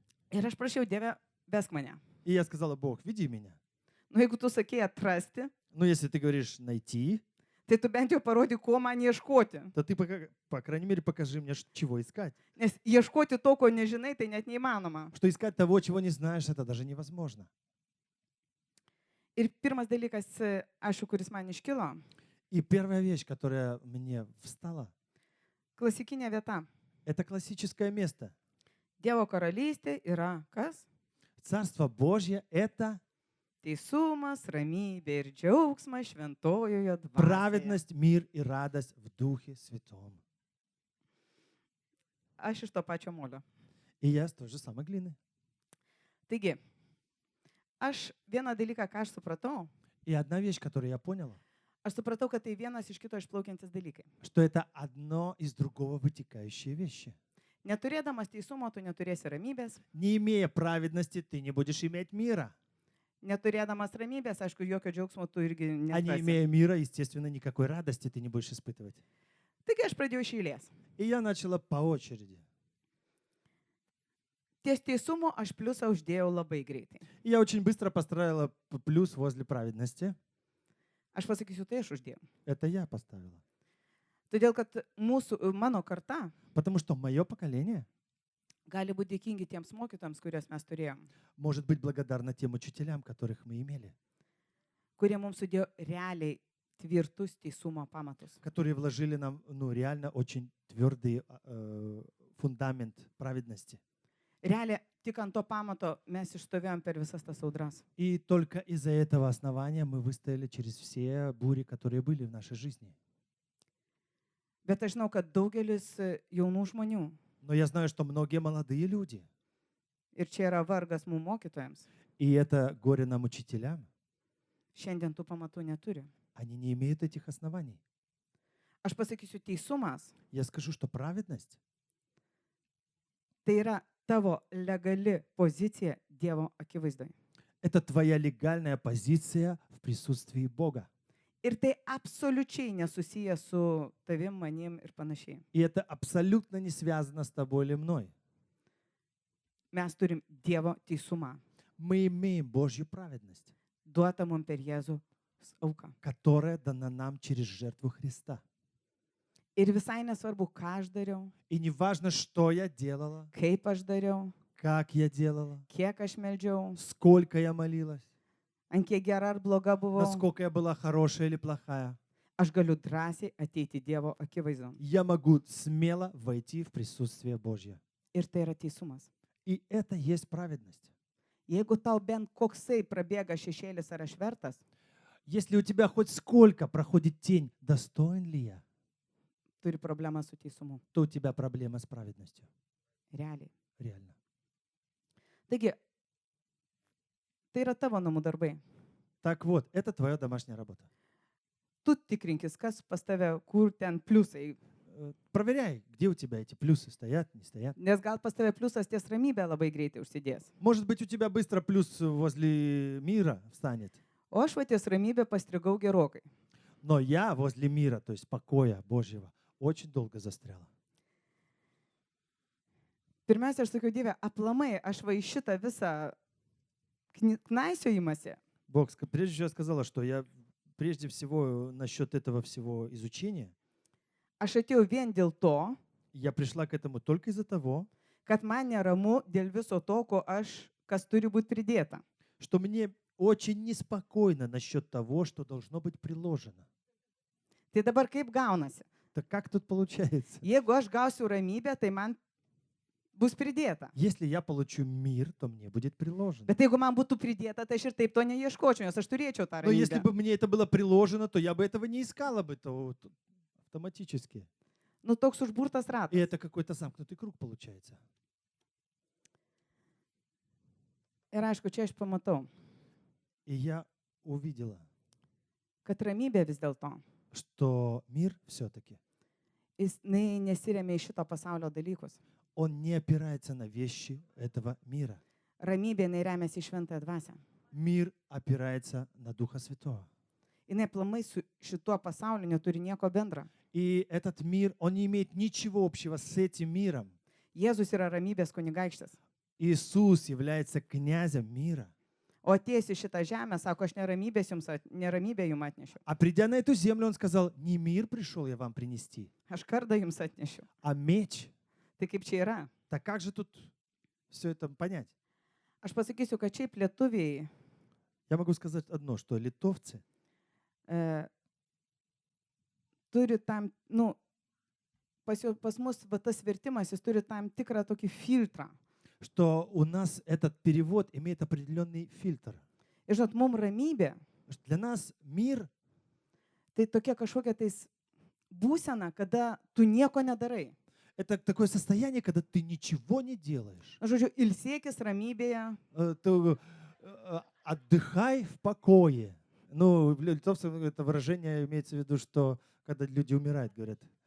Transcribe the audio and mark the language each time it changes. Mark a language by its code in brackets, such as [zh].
[lt] Ir aš prašiau, Dieve, vesk mane. [ru] И я сказала, Бог, веди меня. [lt] Nu, jeigu tu sakei atrasti, [ru] Но если ты говоришь найти, [lt] tai tu bent jau parodyk, ko man ieškoti. [ru] то ты, по крайней мере, покажи мне, чего искать. [lt] Nes ieškoti to, ko nežinai, tai net neįmanoma. [ru] Что искать того, чего не знаешь, это даже невозможно. [lt] Ir pirmas dalykas, aišku, kuris man iškilo, [ru] И первая вещь, которая мне встала, [lt] klasikinė vieta. [ru] это классическое место. [lt] Dievo karalystė yra kas? [ru] Царство Божье – это [lt] Teisumas, ramybė ir džiaugsmas šventojoje dvasioje. [ru] праведность, мир и радость в Духе Святом. [lt] Aš iš to pačio molio. [ru] И я с той же самой глины. [lt] Taigi, aš vieną dalyką, ką aš supratau, [ru] И одна вещь, которую я поняла, [lt] aš supratau, kad tai vienas iš kito išplaukiantis dalykai. [ru] что это одно из другого вытекающие вещи. [lt] Neturėdamas teisumo, tu neturėsi ramybės. [ru] Не имея праведности, ты не будешь иметь мира. [lt] Neturėdamas ramybės, aišku, jokio džiaugsmo tu irgi [ru] А не [lt] neturėsi. [ru] имея мира, естественно, никакой радости ты не будешь испытывать. [lt] Taigi aš pradėjau iš eilės. [ru] И я начала по очереди. [lt] Ties teisumo aš pliusą uždėjau labai greitai. [ru] И я очень быстро построила плюс возле праведности. [lt] Aš pasakysiu, tai aš uždėjau. [ru] Это я поставила. [lt] Todėl, kad mano karta [ru] Потому что мое поколение [lt] gali būti dėkingi tiems mokytojams, kuriuos mes turėjom, [ru] может быть благодарно тем учителям, которых мы имели, [lt] kurie mums sudėjo realiai tvirtus teisumo pamatus. [ru] которые вложили нам, реально очень твердый фундамент праведности. [lt] Realiai tik ant to pamato mes išstovėjom per visas tas audras. [ru] И только из-за этого основания мы выстояли через все бури, которые были в нашей жизни. [lt] Bet aš žinau, kad daugelis jaunų žmonių, [ru] Но я знаю, что многие молодые люди, [lt] ir čia yra vargas mūsų mokytojams, [ru] и это горе нам учителям, [lt] šiandien tų pamatų neturi. [ru] они не имеют этих оснований. [lt] Aš pasakysiu, teisumas [ru] Я скажу, что праведность [lt] tai yra tavo legali pozicija Dievo akivaizdoje. [ru] – это твоя легальная позиция в присутствии Бога. [lt] Ir tai absoliučiai nesusiję su tavim, manim ir panašiai. [ru] И это абсолютно не связано с тобой или мной. [lt] Mes turim Dievo teisumą, [ru] Мы имеем Божью праведность, [lt] duotą mums per Jėzų auką. [ru] которая дана нам через жертву Христа. [lt] Ir visai nesvarbu, ką aš dariau, [ru] И не важно, что я делала, [lt] kaip aš dariau, [ru] как я делала, [lt] kiek aš meldžiau, [ru] сколько я молилась, [lt] ant kiek gera ar bloga buvau, [ru] насколько я была хорошая или плохая. [lt] aš galiu drąsiai ateiti Dievo akivaizdą. [ru] Я могу смело войти в присутствие Божье. [lt] Ir tai yra teisumas. [ru] И это есть праведность. [lt] Jeigu tau bent koksai prabėga šešėlis ar aš vertas, [ru] Если у тебя хоть сколько проходит тень, достоин ли я, [lt] turi problemą su teisumu. [ru] то у тебя проблема с праведностью. [lt] Realiai. [ru] Реально. [lt] Taigi, tai yra tavo namų darbai. [ru] Так вот, это твоя домашняя работа. [lt] tu tikrinkis, kas pas tave, kur ten pliusai. [ru] Проверяй, где у тебя эти плюсы стоят, не стоят. [lt] Nes gal pas tave pliusas ties ramybė labai greitai užsidės. [ru] Может быть, у тебя быстро плюс возле мира встанет. [lt] O aš va ties ramybė pastrigau gerokai. [ru] Но я возле мира, то есть покоя Божьего, очень долго застряла. [lt] Pirmiausia, aš sakiau, Dieve, aplamai, aš va į šitą visą knaisiojimąsi, [ru] Бог, прежде всего, сказала, что я прежде всего насчет этого всего изучения, [lt] aš atėjau vien dėl to, [ru] я пришла к этому только из-за того, [lt] kad man neramu dėl viso to, kas turi būti pridėta. [ru] что мне очень неспокойно насчет того, что должно быть приложено. [lt] Tai dabar kaip gaunasi? [ru] Так как тут получается? [lt] Jeigu aš gausiu ramybę, tai man bus pridėta. [ru] Если я получу мир, то мне будет приложено. [lt] Bet jeigu man būtų pridėta, tai aš ir taip to neieškočiau, nes aš turėčiau tą [ru] Но если [lt] ramybę. [ru] бы мне это было приложено, то я бы этого не искала бы то автоматически. [lt] Nu, toks užburtas [ru] И [lt] ratas. [ru] это какой-то замкнутый круг получается. [lt] Ir aišku, čia aš pamatau, [ru] И я увидела, [lt] kad ramybė vis dėlto, [ru] что мир все-таки, [lt] jis nesiremia į šito pasaulio dalykus. [ru] он не опирается на вещи этого мира. [lt] Ramybė remiasi į šventąją dvasią. [ru] Мир опирается на Духа Святого. [lt] Jis aplamai su šituo pasauliu neturi nieko bendra. [ru] И этот мир, он не имеет ничего общего с этим миром. [lt] Jėzus yra ramybės kunigaikštis. [ru] Иисус является князем мира. [lt] O atėjęs į šitą žemę, sako, aš neramybę jums atnešiu. [ru] А придя на эту землю, он сказал, не мир пришел я вам принести, [lt] Aš kardą jums atnešiu. [ru] а меч. [lt] Tai kaip čia yra? [ru] Так как же тут все это понять? [lt] Aš pasakysiu, kad šiaip lietuviai [ru] Я могу сказать одно, что литовцы, [lt] turi tam, pas mus va, tas vertimas, jis turi tam tikrą tokį filtrą. [ru] что у нас этот перевод имеет определенный фильтр. [lt] Ir žinot, mums ramybė, [ru] Что для нас мир [lt] tai tokia kažkokia tais būsena, kada tu nieko nedarai. [ru] — это такое состояние, когда ты ничего не делаешь. [lt] Na, žodžiu, ilsėkis ramybėje, [ru] Ты отдыхай в покое. Ну, в литовцах это выражение имеется в виду, что когда люди умирают, говорят,